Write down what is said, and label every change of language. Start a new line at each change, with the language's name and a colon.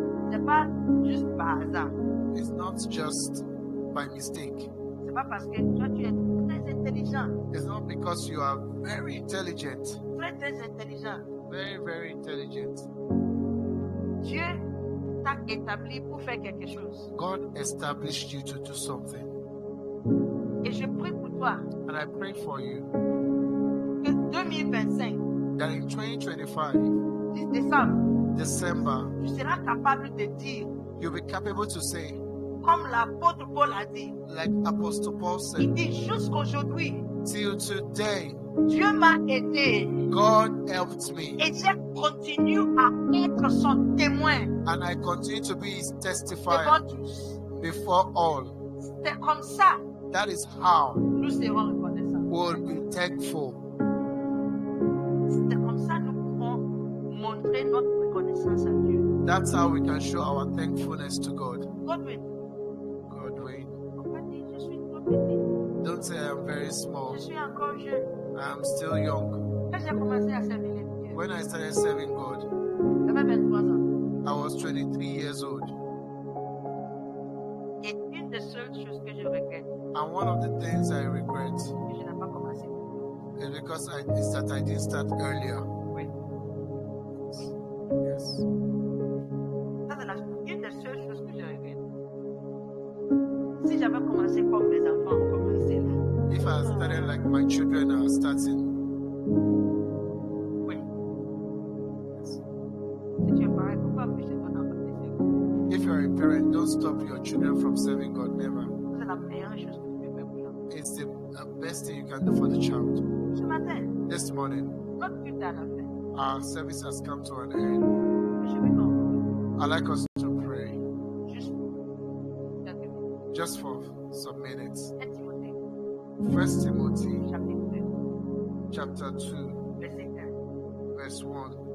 French: c'est pas juste par hasard.
English: it's not just by mistake.
French: C'est pas parce que toi tu es très intelligent,
English: It's not because you are very intelligent,
French: très intelligent.
English: very, very intelligent.
French: Dieu t'a établi pour faire quelque chose.
English: God established you to do something.
French: Et je prie pour toi
English: And I pray for you
French: que 2025,
English: that in 2025,
French: 10 décembre,
English: December,
French: tu seras capable de dire,
English: you'll be capable to say,
French: comme l'apôtre Paul a dit,
English: like Apostle Paul
French: il
English: said,
French: dit jusqu'aujourd'hui,
English: till today,
French: Dieu m'a aidé
English: God helped me.
French: et je continue à être son témoin
English: And I continue to be his
French: devant
English: testifier
French: tous.
English: before all.
French: C'est comme ça
English: That is how
French: nous serons reconnaissants.
English: we'll be thankful.
French: C'est comme ça nous pouvons montrer notre reconnaissance à Dieu.
English: That's how we can show our thankfulness to God.
French: Godwin,
English: Godwin,
French: on peut dire, je suis trop petit,
English: don't say I'm very small.
French: je suis encore jeune.
English: I'm still young.
French: Quand j'ai commencé à servir les Dieu,
English: When I started serving God,
French: j'avais 23 ans.
English: I was 23 years old.
French: Et une des seules choses que je regrette,
English: And one of the things I regret
French: c'est que je n'ai pas commencé.
English: is because is that I didn't start earlier.
French: Oui.
English: Yes.
French: Ça, c'est une des seules choses que je regrette. Si j'avais commencé comme mes enfants ont commencé là,
English: If I had started like my children are starting,
French: oui. Si tu es pareil, pourquoi empêcher ton enfant de faire?
English: if you're a parent, don't stop your children from serving God. Never.
French: C'est la meilleure chose que tu peux faire pour l'enfant.
English: It's the best thing you can do for the child.
French: Ce matin,
English: This morning,
French: notre but à la fin,
English: our service has come to an end.
French: je vais conclure
English: I'd like us to pray
French: juste quelques minutes.
English: just for some minutes.
French: 1 Timothée,
English: 1 Timothy
French: chapitre 2,
English: chapter 2,
French: verset 1.
English: verse 1.